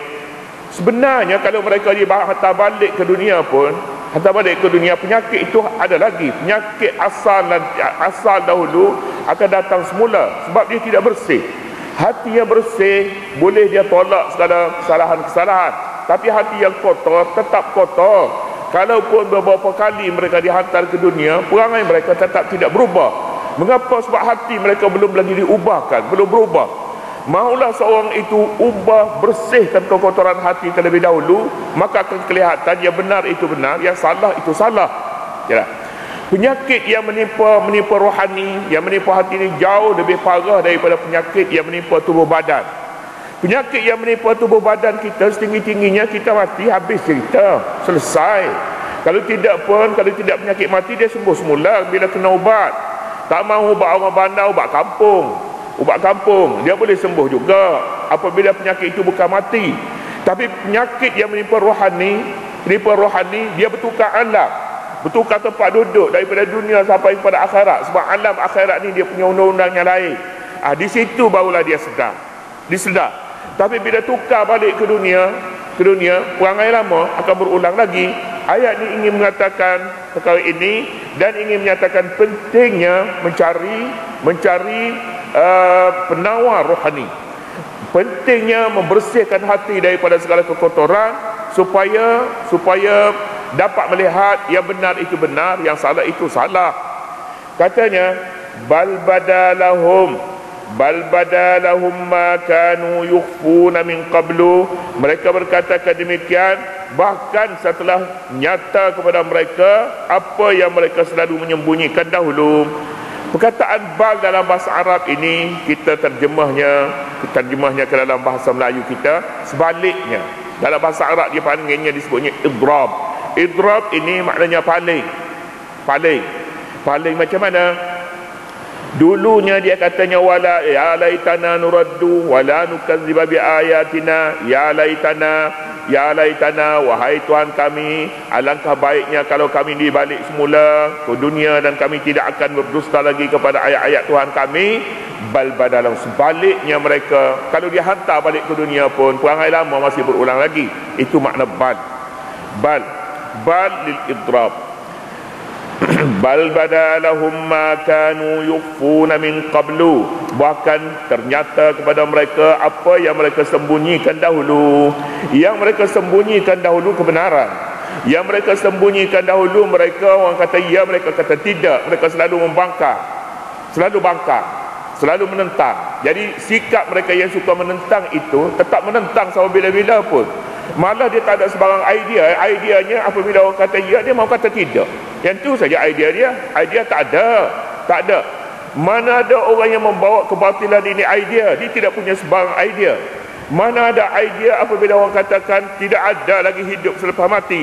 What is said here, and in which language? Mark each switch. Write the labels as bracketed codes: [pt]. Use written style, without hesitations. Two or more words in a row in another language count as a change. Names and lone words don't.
[ms] Sebenarnya kalau mereka hantar balik ke dunia pun, penyakit itu ada lagi. Penyakit asal dahulu akan datang semula sebab dia tidak bersih. Hati yang bersih boleh dia tolak segala kesalahan-kesalahan, tapi hati yang kotor tetap kotor. Kalaupun beberapa kali mereka dihantar ke dunia, perangai mereka tetap tidak berubah. Mengapa? Sebab hati mereka belum lagi diubahkan, belum berubah. Maulah seorang itu ubah, bersihkan kekotoran hati terlebih dahulu, maka akan kelihatan yang benar itu benar, yang salah itu salah. Yalah. Penyakit yang menimpa rohani, yang menimpa hati ini jauh lebih parah daripada penyakit yang menimpa tubuh badan. Penyakit yang menimpa tubuh badan kita, setinggi-tingginya kita mati, habis cerita, selesai. Kalau tidak penyakit mati, dia sembuh semula bila kena ubat. Tak mahu ubat orang bandar, ubat kampung dia boleh sembuh juga apabila penyakit itu bukan mati. Tapi penyakit yang menimpa rohani, dia bertukar alam, bertukar tempat duduk daripada dunia sampai kepada akhirat. Sebab alam akhirat ni dia punya undang-undang yang lain. Di situ barulah dia sedar. Tapi bila tukar balik ke dunia, perangai lama akan berulang lagi. Ayat ini ingin mengatakan perkara ini dan ingin menyatakan pentingnya mencari penawar rohani. Pentingnya membersihkan hati daripada segala kekotoran supaya dapat melihat yang benar itu benar, yang salah itu salah. Katanya, [ar] بل بدا لهم ما كانوا يخفون من قبل. [ms] Mereka berkatakan demikian bahkan setelah nyata kepada mereka apa yang mereka selalu menyembunyikan dahulu. Perkataan bal dalam bahasa Arab ini kita terjemahnya ke dalam bahasa Melayu kita sebaliknya. Dalam bahasa Arab dia panggilnya, disebutnya idrab. Idrab ini maknanya paling macam mana? Dulunya dia katanya [ar] ولا يا ليتنا نرد ولا نكذب بآياتنا, يا ليتنا [ms] wahai Tuhan kami, alangkah baiknya kalau kami dibalik semula ke dunia dan kami tidak akan berdusta lagi kepada ayat-ayat Tuhan kami. [ar] بل بدا له, [ms] sebaliknya mereka kalau dihantar balik ke dunia pun perangai lama masih berulang lagi. Itu makna [ar] بل للإضراب. بل بدا لهم ما كانوا يخفون من قبل, [ms] bahkan ternyata kepada mereka apa yang mereka sembunyikan dahulu. Yang mereka sembunyikan dahulu kebenaran, yang mereka sembunyikan dahulu, mereka orang kata ya, mereka kata tidak. Mereka selalu membangkang, selalu menentang. Jadi sikap mereka yang suka menentang itu tetap menentang sampai bila-bila pun. Malah dia tak ada sebarang ideanya apabila orang kata ya, dia mau kata tidak. Yang tu saja idea dia. Idea tak ada. Mana ada orang yang membawa kebatilan ini idea? Dia tidak punya sebarang idea. Mana ada idea apabila orang katakan tidak ada lagi hidup selepas mati?